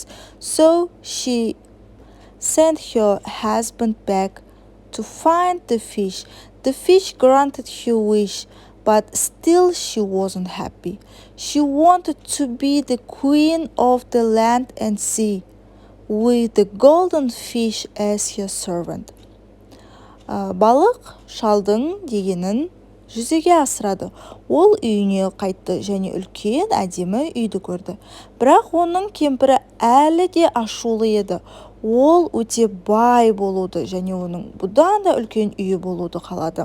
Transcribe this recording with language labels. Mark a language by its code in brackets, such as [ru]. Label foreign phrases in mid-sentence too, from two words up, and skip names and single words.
[en] So she sent her husband back to find the fish. The fish granted her wish, but still she wasn't happy. She wanted to be the queen of the land and sea. with the golden fish as his servant. [kk] Балық шалдың дегенін жүзеге асырады. Ол үйіне қайтты және үлкен әдемі үйді көрді. Бірақ оның кемпірі әлі де ашулы еді. Ол өте бай болуды және оның бұдан да үлкен үйі болуды қалады.